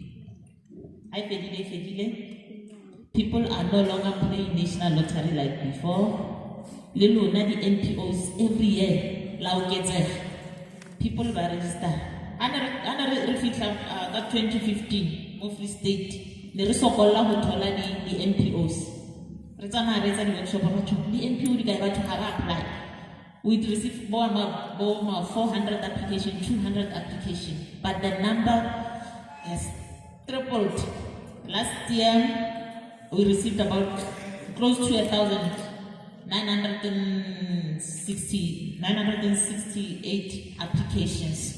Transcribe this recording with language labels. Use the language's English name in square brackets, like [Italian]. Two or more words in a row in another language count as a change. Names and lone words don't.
[English] People are no longer playing national lottery like before. The NPOs every year. People were registered. Under 2015, Mofutsanyana State, [Southern Sotho] ne re sokolla ho thola di NPOs. Re tsamaya re etsa di-workshop ba batho di NPO di kae batho ha ba apply. [English] We'd receive more 400 application, 200 application, but the number has tripled. Last year, we received about close to 968 applications.